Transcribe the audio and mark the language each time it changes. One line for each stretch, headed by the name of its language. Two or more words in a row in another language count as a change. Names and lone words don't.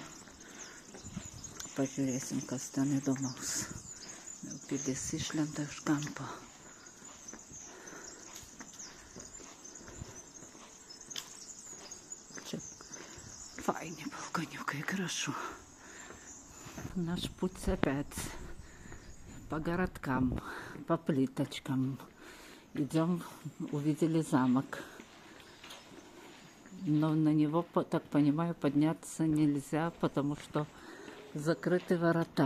Lithuanian: Pažiūrėsim, kas ten įdomaus. Pilis išlenda iš kampo. Čia faini balkoniukai, gražu.
Russian: Наш путь опять по городкам, по плиточкам. Идем, увидели замок. Но на него, так понимаю, подняться нельзя, потому что закрыты ворота.